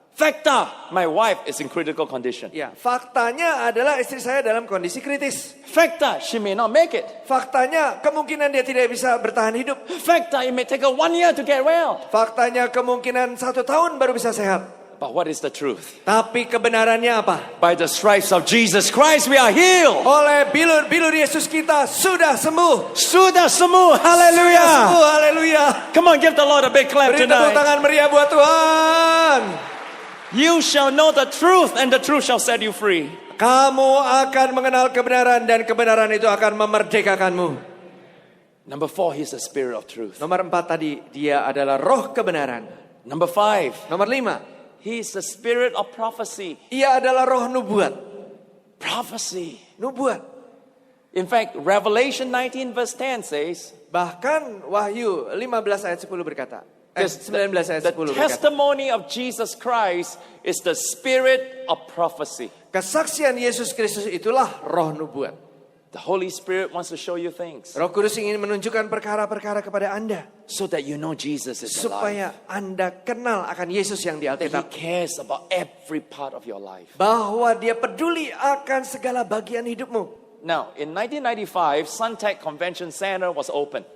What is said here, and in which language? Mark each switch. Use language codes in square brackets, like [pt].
[en] Facta, my wife is in critical condition. [id] Ya, faktanya adalah istri saya dalam kondisi kritis. [en] Facta, she may not make it. [id] Faktanya kemungkinan dia tidak bisa bertahan hidup. [en] Facta, it may take her 1 year to get well. [id] Faktanya kemungkinan 1 tahun baru bisa sehat. [en] But what is the truth? [id] Tapi kebenarannya apa? [en] By the stripes of Jesus Christ, we are healed. [id] Oleh bilur-bilur Yesus kita sudah sembuh. Sudah sembuh. Hallelujah. Sembuh, haleluya. [en] Come on, give the Lord a big clap [id] Beri tepuk [en] tonight. [id] tangan meriah buat Tuhan. [en] You shall know the truth and the truth shall set you free. [id] Kamu akan mengenal kebenaran dan kebenaran itu akan memerdekakanmu. [en] Number 4, he's the spirit of truth. [id] Nomor 4 tadi, dia adalah roh kebenaran. [en] Number 5, [id] Nomor 5, [en] he's the spirit of prophecy. [id] ia adalah roh nubuat. [en] Prophecy. [id] Nubuat. [en] In fact, Revelation 19 verse 10 says, [id] Bahkan Wahyu 15 ayat 10 berkata, 19 ayat 10 berkata, [en] testimony of Jesus Christ is the spirit of prophecy. [id] kesaksian Yesus Kristus itulah roh nubuat. [en] The Holy Spirit wants to show you things [id] Roh Kudus ingin menunjukkan perkara-perkara kepada Anda. [en] so that you know Jesus is alive. [id] Supaya Anda kenal akan Yesus yang di [en] That He [id] Alkitab. [en] cares about every part of your life. [id] Bahwa dia peduli akan segala bagian hidupmu. [en] Now, in 1995, Suntec Convention Center was open.